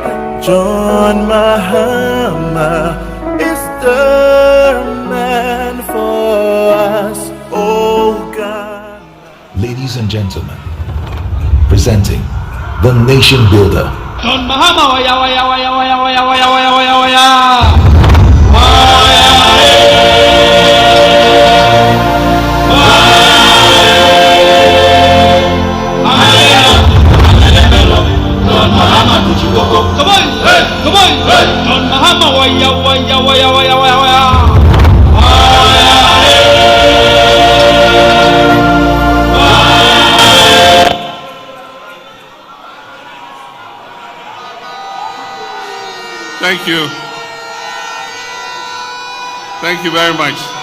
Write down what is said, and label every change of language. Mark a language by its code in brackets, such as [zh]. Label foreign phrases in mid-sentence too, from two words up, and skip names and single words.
[en] John Mahama is the man for us, oh God. Ladies and gentlemen, presenting the nation builder, John Mahama, waya waya waya waya waya waya waya waya waya. John Mahama, come on, come on, John Mahama, waya waya waya waya waya waya. Thank you. Thank you very much.